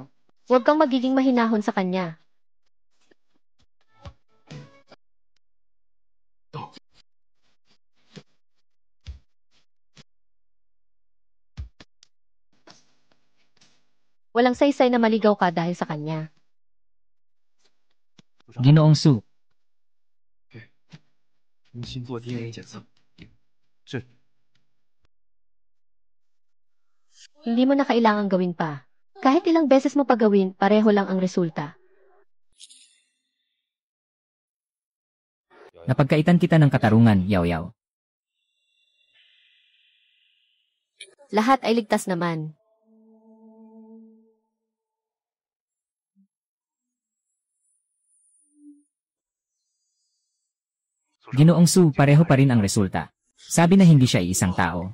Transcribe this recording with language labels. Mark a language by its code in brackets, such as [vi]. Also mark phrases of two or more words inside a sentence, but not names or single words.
[tl] Huwag kang magiging mahinahon sa kanya. Walang saysay na maligaw ka dahil sa kanya. Ginoong Su, [zh] 重新做 DNA 检测。是。 [tl] Hindi mo na kailangang gawin pa. Kahit ilang beses mo pa gawin, pareho lang ang resulta. napagkaitan kita ng katarungan, Yao Yao. Lahat ay ligtas naman. Ginoong Su, pareho pa rin ang resulta. Sabi na hindi siya isang tao.